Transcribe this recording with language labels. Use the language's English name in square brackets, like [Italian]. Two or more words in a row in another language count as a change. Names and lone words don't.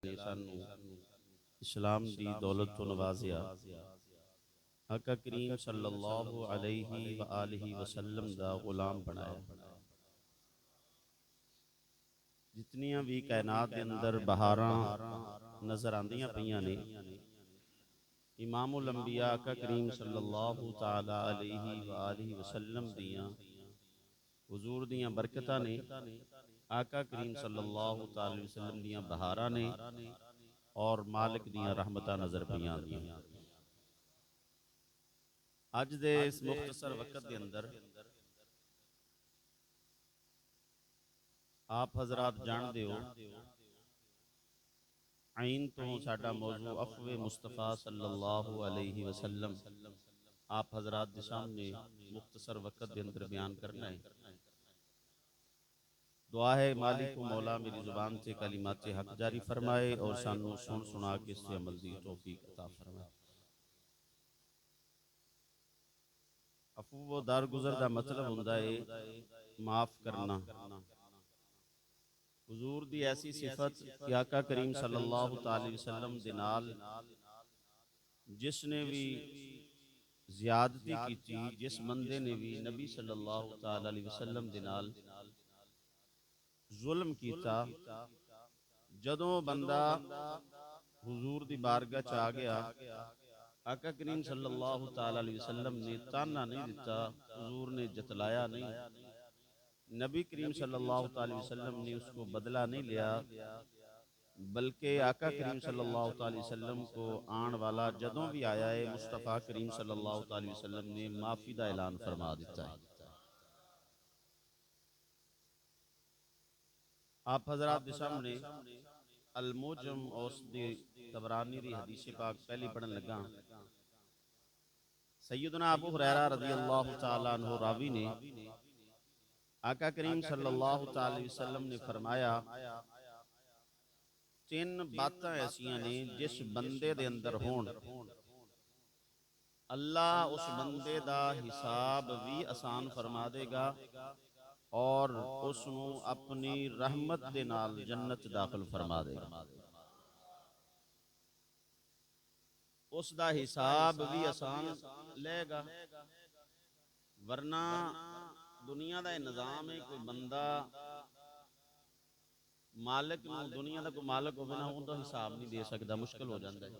[Punjabi] نے سانوں اسلام دی دولت توں نوازیا. آقا کریم [Arabic] صلى الله عليه وآله وسلم [Punjabi] دا غلام بنایا. جتنیاں وی کائنات دے اندر بہاراں نظر آندیاں پئیاں نے، امام الانبیاء آقا کریم [Arabic] صلى الله تعالى عليه وآله وسلم [Punjabi] دیاں حضور دیاں برکتاں نے. آقا کریم [Arabic] صلى الله تعالى عليه وسلم [Punjabi] دیاں بہاراں نے اور مالک دیاں رحمتاں نظر پئیاں آندیاں. اج دے [Urdu] اس مختصر وقت کے اندر آپ حضرات جانتے ہو, [Punjabi] آئن توں ساڈا [Urdu] موضوع عفوِ مصطفیٰ [Arabic] صلى الله عليه وسلم [Urdu] آپ حضرات کے سامنے مختصر وقت کے اندر بیان کرنا ہے. دعا ہے مالک کو مولا میری زبان سے کلماتِ حق جاری فرمائے اور [Punjabi] سانوں سن سنا کے اس سے عمل دی توفیق عطا فرمائے. [Urdu] عفو و درگزر کا مطلب ہندا ہے معاف کرنا. [Punjabi] حضور دی ایسی صفت کہ آقا کریم [Arabic] صلى الله عليه وسلم [Punjabi] دے نال جس نے وی زیادتی کی، جس بندے نے وی نبی [Arabic] صلى الله عليه وسلم [Punjabi] دے نال ظلم کیا، جدوں بندہ حضور دی بارگاہ چ آ گیا, آقا کریم [Arabic] صلى الله عليه وسلم [Punjabi] نے طعنہ نہیں دتا، حضور نے جتلایا نہیں، نبی کریم [Arabic] صلى الله عليه وسلم [Punjabi] نے اس کو بدلہ نہیں لیا، بلکہ آقا کریم [Arabic] صلى الله عليه وسلم [Punjabi] کو آن والا جدوں وی آیا ہے, [Urdu] مصطفیٰ کریم [Arabic] صلى الله عليه وسلم [Urdu] نے معافی کا اعلان فرما دتا ہے. آپ حضرات کے سامنے [Punjabi] المعجم اوسط دی طبرانی دی حدیث پاک پہلی پڑھن لگا. سیدنا ابو ہریرہ [Arabic] رضي الله تعالى عنه [Punjabi] راوی نے آقا کریم [Arabic] صلى الله عليه وسلم [Punjabi] نے فرمایا، تن باتاں ایسیاں نے جس بندے دے اندر ہون، اللہ اس بندے دا حساب وی آسان فرما دے گا تے اس نوں اپنی رحمت دے نال جنت داخل فرما دے گا. [Urdu] اس کا حساب بھی آسان لے گا، ورنہ دنیا کا نظام ہے، کوئی بندہ مالک نوں، دنیا کا کوئی مالک [Punjabi] ہووے نا, [Urdu] ان کا حساب نہیں دے سکتا، مشکل ہو جاتا ہے.